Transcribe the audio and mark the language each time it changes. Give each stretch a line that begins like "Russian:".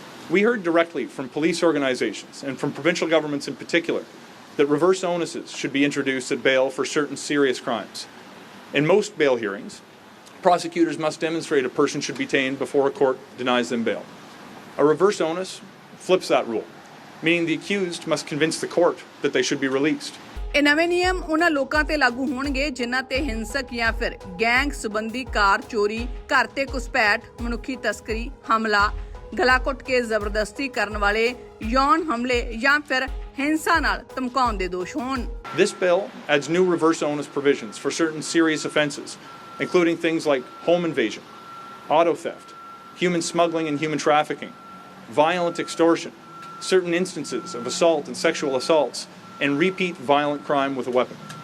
English: We heard directly from police organizations and from provincial governments in particular that reverse onuses should be introduced at bail for certain serious crimes. In most bail hearings, prosecutors must demonstrate a person should be detained before a court denies them bail. A reverse onus flips that rule, meaning the accused must convince the court that they should be released.
Punjabi: ਇਹ ਨਵੇਂ ਨਿਯਮ ਉਹਨਾਂ ਲੋਕਾਂ ਤੇ ਲਾਗੂ ਹੋਣਗੇ ਜਿਨ੍ਹਾਂ ਤੇ ਹਿੰਸਕ ਜਾਂ ਫਿਰ ਗੈਂਗ ਸੰਬੰਧੀ ਕਾਰ ਚੋਰੀ, ਘਰ ਤੇ ਘੁਸਪੈਠ, ਮਨੁੱਖੀ ਤਸਕਰੀ, ਹਮਲਾ, ਗਲਾ ਘੁੱਟ ਕੇ ਜ਼ਬਰਦਸਤੀ ਕਰਨ ਵਾਲੇ ਯੌਨ ਹਮਲੇ ਜਾਂ ਫਿਰ ਹਿੰਸਾ ਨਾਲ ਧਮਕਾਉਣ ਦੇ ਦੋਸ਼ ਹੋਣ।
English: This bill adds new reverse onus provisions for certain serious offenses, including things like home invasion, auto theft, human smuggling and human trafficking, violent extortion, certain instances of assault and sexual assaults, and repeat violent crime with a weapon.